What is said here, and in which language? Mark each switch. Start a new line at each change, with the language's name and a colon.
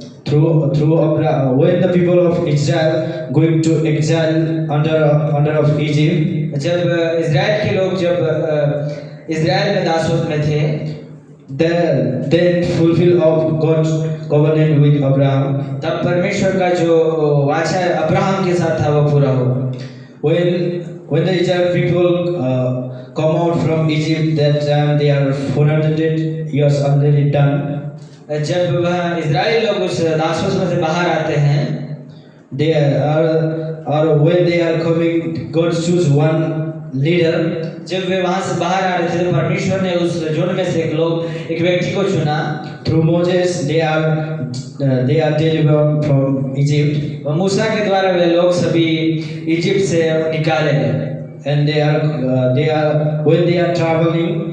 English: Through Abraham, when the people of Israel going to exile under of Egypt.
Hindi: जब Israel के लोग जब Israel में दासत्व में थे.
English: Then fulfill of God's covenant with Abraham.
Hindi: तब परमेश्वर का जो वाचा अब्राहम के साथ था वो पूरा हो।
English: When the Israel people come out from Egypt, that time they are 400 years already done.
Hindi: जब वह इजराइली लोग उस दासवास में से बाहर आते हैं,
English: they are when they are coming, God choose one leader.
Hindi: जब वे वहां से बाहर आ रहे थे तो परमेश्वर ने उस झुंड में से एक व्यक्ति को चुना।
English: Through Moses they are delivered from Egypt.
Hindi: और मूसा के द्वारा वे लोग सभी इजिप्ट से निकाले गए।
English: And they are when they are traveling,